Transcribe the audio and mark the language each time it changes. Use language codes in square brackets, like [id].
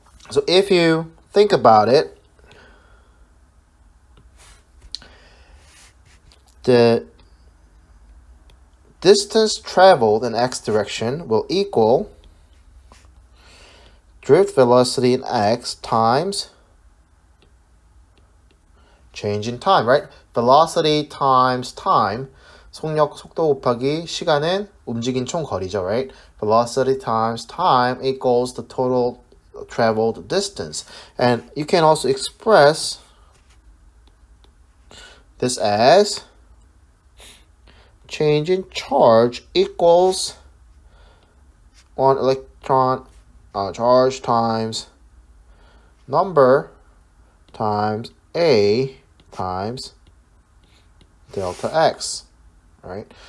[en] So if you think about it, the distance traveled in x direction will equal drift velocity in x times change in time, right? Velocity times time. [ko] 속력, 속도 곱하기 시간은 움직인 총 거리죠, [en] right? Velocity times time equals the total traveled distance. And you can also express this as change in charge equals one electron charge times number times A times delta X. All right.